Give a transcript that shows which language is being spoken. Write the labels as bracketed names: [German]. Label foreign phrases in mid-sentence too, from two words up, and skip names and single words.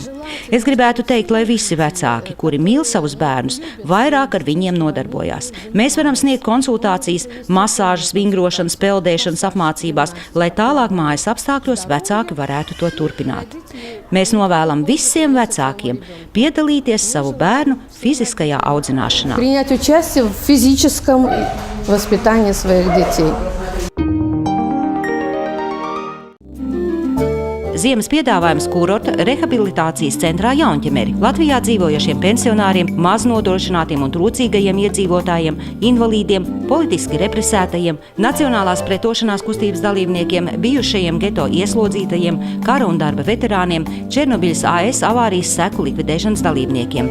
[Latvian] Es gribētu teikt, lai visi vecāki, kuri mīl savus bērnus, vairāk ar viņiem nodarbojās. Mēs varam sniegt konsultācijas, masāžas, vingrošanas, peldēšanas apmācībās, lai tālāk mājas apstākļos vecāki varētu to turpināt. Mēs novēlam visiem vecākiem piedalīties savu bērnu fiziskajā audzināšanā. [Russian] Принять участие в физическом воспитании своих детей. [Latvian] Ziemas piedāvājums kurorta rehabilitācijas centrā Jaunķemeri Latvijā dzīvojošiem pensionāriem, maznodrošinātiem un trūcīgajiem iedzīvotājiem, invalīdiem, politiski represētajiem, nacionālās pretošanās kustības dalībniekiem, bijušajiem geto ieslodzītajiem, kara un darba veterāniem, Černobiļas AS avārijas seku likvidēšanas dalībniekiem.